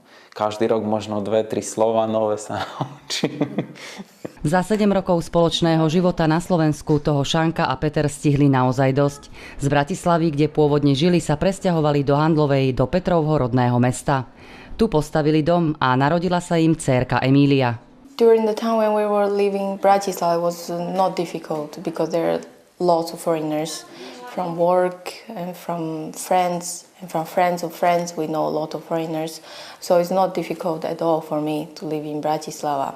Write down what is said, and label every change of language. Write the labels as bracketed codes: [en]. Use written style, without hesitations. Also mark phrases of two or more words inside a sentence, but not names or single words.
[sk] Každý rok možno 2-3 slova nové sa naučím. Za 7 rokov spoločného života na Slovensku toho Šanka a Peter stihli naozaj dosť. Z Bratislavy, kde pôvodne žili, sa presťahovali do Handlovej, do Petrovho rodného mesta. Tu postavili dom a narodila sa im dcérka Emília. [en] During the time when we were living in Bratislava, it was not difficult because there are lots of foreigners from work and from friends. And from friends of friends, we know a lot of foreigners. So it's not difficult at all for me to live in Bratislava.